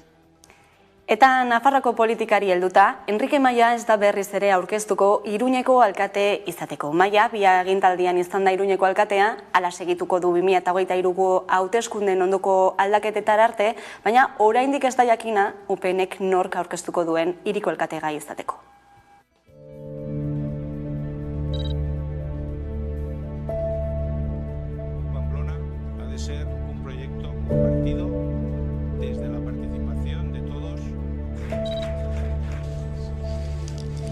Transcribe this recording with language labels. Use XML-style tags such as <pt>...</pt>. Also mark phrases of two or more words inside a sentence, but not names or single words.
<eu>Eta Nafarroako politikari helduta, Enrique Maia ez da berriz ere aurkeztuko Iruñeko alkate izateko. Maia, bi agintaldian izan da Iruñeko alkatea, hala segituko du 2023ko hauteskunden ondoko aldaketetara arte, baina oraindik ez da jakina UPNek nork aurkeztuko duen hiriko alkategai izateko.</eu> <es>Pamplona ha de ser un proyecto compartido desde la participación de todos.</es>